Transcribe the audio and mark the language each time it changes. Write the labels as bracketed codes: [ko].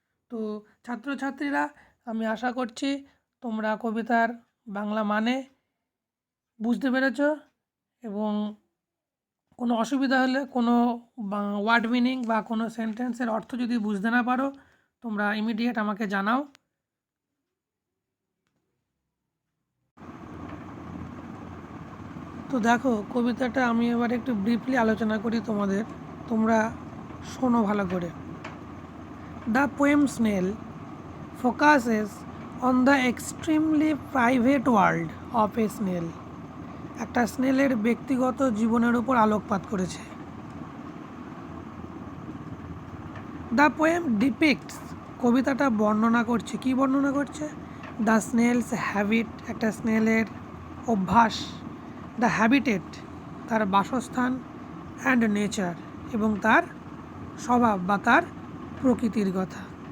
[bn] তো ছাত্রছাত্রীরা, আমি আশা করছি তোমরা কবিতার বাংলা মানে বুঝতে পেরেছ, এবং কোনো অসুবিধা হলে, কোনো ওয়ার্ড মিনিং বা কোনো সেন্টেন্সের অর্থ যদি বুঝতে না পারো, তোমরা ইমিডিয়েট আমাকে জানাও। তো দেখো, কবিতাটা আমি এবার একটু ব্রিফলি আলোচনা করি তোমাদের, তোমরা শোনো ভালো করে। [en] The poem snail focuses on the extremely private world of a snail. [bn] একটা স্নেলের ব্যক্তিগত জীবনের উপর আলোকপাত করেছে। [en] the poem depicts, [bn] কবিতাটা বর্ণনা করছে, কি বর্ণনা করছে? [en] the snail's habit, [bn] একটা স্নেলের অভ্যাস, [en] the habitat, [bn] তার বাসস্থান, [en] and nature, [bn] এবং তার স্বভাব বা তার প্রকৃতির কথা।